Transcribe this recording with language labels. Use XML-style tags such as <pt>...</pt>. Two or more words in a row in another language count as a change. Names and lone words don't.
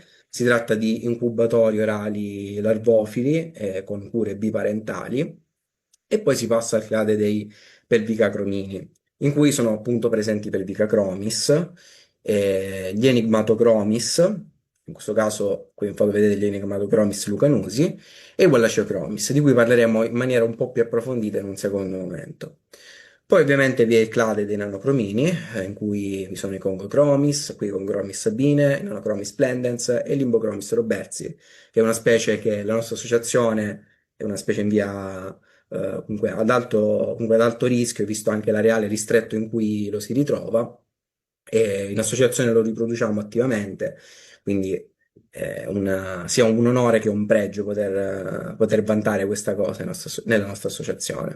<it>Si tratta di incubatori orali larvofili con cure biparentali e poi si passa al clade dei pelvicacromini, in cui sono appunto presenti pelvicachromis, gli enigmatochromis, in questo caso qui in foto vedete gli enigmatochromis lucanusi, e i Wallaciochromis, di cui parleremo in maniera un po' più approfondita in un secondo momento. Poi ovviamente vi è il clade dei nanocromini, in cui vi sono i Congochromis, qui Congochromis sabine, Nanochromis splendens e Limbochromis robertsi, che è una specie che la nostra associazione è una specie in via comunque ad alto rischio, visto anche l'areale ristretto in cui lo si ritrova, e in associazione lo riproduciamo attivamente, quindi sia un onore che un pregio poter vantare questa cosa nella nostra associazione.</it>